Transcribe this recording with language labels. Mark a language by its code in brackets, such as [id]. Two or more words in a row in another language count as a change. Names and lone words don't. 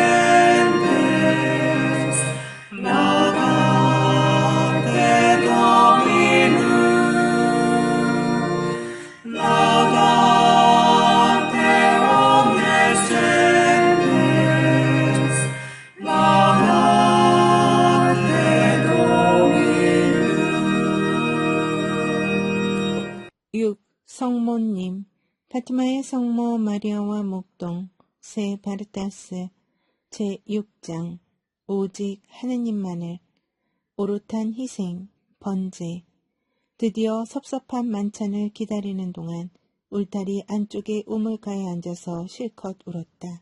[la] gentes, laudate Dominum, laudate omnes gentes, laudate Dominum. [ko] 6. 성모님 파티마의 성모 마리아와 목동 세 바르타스 제6장 오직 하느님만을 오롯한 희생 번제 드디어 섭섭한 만찬을 기다리는 동안 울타리 안쪽의 우물가에 앉아서 실컷 울었다.